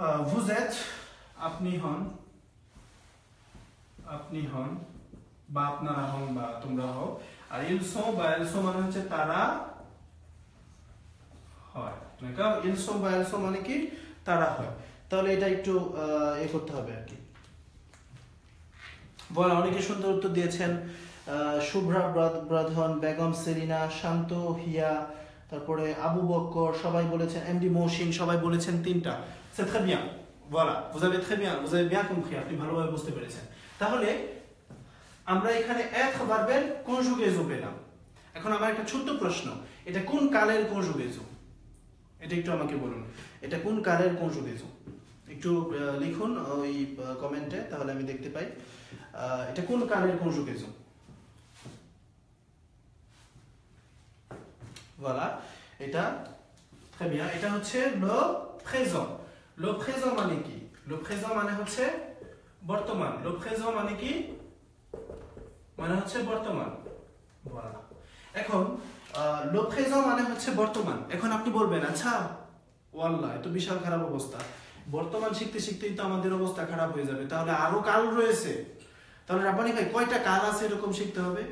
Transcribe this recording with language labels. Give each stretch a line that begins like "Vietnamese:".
French: vous êtes
Bangla: আপনি হন, আপনি হন বা আপনারা হন বা তোমরা হও, আর
French: ils sont
Bangla: বা
French: elles sont
Bangla: মানে হচ্ছে তারা হয়, দেখো ils sont বা elles sont মানে কি তারা হয়। তাহলে এটা একটু করতে হবে আর কি। বলা অনেকে সুন্দর উত্তর দিয়েছেন, শুভ্রা ব্রাধন, বেগম সেলিনা, শান্ত হিয়া, তারপরে আবু বক্কর, সবাই বলেছেন, এমডি মহসিন, সবাই বলেছেন তিনটা।
French: c'est très bien, voilà, vous avez très bien, vous avez bien compris,
Bangla: আপনি ভালোভাবে বুঝতে পেরেছেন। তাহলে আমরা এখানে être ভার্বের conjugaison পেলাম। এখন আমার একটা ছোট্ট প্রশ্ন, এটা কোন কালের conjugaison? এটা একটু আমাকে বলুন, এটা কোন কালের conjugaison? একটু লিখুন ওই কমেন্টে, তাহলে আমি দেখতে পাই এটা কোন কালের conjugaison।
French: voilà,
Bangla: এটা
French: très bien,
Bangla: এটা হচ্ছে
French: le présent। le présent
Bangla: মানে কি? le présent মানে হচ্ছে বর্তমান। le présent মানে কি? মানে হচ্ছে বর্তমান, voilà। এখন
French: le présent
Bangla: মানে হচ্ছে বর্তমান। এখন আপনি বলবেন আচ্ছা ওয়াল্লাহ এত বিশাল খারাপ অবস্থা, বর্তমান শিখতে শিখতেই তো আমাদের অবস্থা খারাপ হয়ে যাবে, তাহলে আরো কাল রয়েছে, তাহলে রাব্বানি ভাই কয়টা কাল আছে এরকম শিখতে হবে?